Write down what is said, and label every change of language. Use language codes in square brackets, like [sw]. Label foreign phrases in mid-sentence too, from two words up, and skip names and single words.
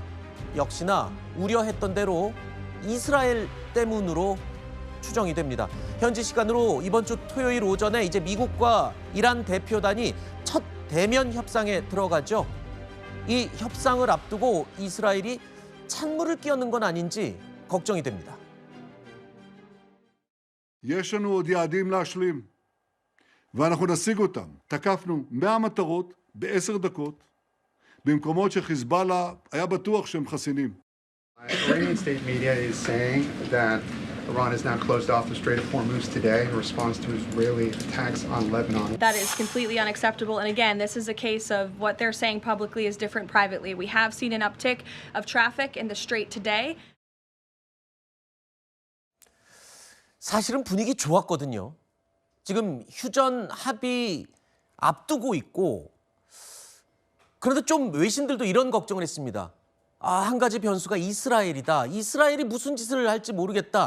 [ko] 역시나 우려했던 대로 이스라엘 때문으로 추정이 됩니다. 현지 시간으로 이번 주 토요일 오전에 이제 미국과 이란 대표단이 첫 대면 협상에 들어가죠. 이 협상을 앞두고 이스라엘이 찬물을 끼얹는 건 아닌지 걱정이 됩니다. [he] יש לנו עוד יעדים להשלים, ואנחנו נשיג אותם. תקפנו 100 מטרות ב10 דקות, במקומות שחיזבאללה היה בטוח שהם חסינים. [en] Iranian state media is saying that Iran has now closed off the Strait of Hormuz today in response to Israeli attacks on Lebanon. That is completely unacceptable. And again, this is a case of what they're saying publicly is different privately. We have seen an uptick of traffic in the strait today. [ko] 사실은 분위기 좋았거든요. 지금 휴전 합의 앞두고 있고, 그런데 좀 외신들도 이런 걱정을 했습니다. 한 가지 변수가 이스라엘이다. 이스라엘이 무슨 짓을 할지 모르겠다.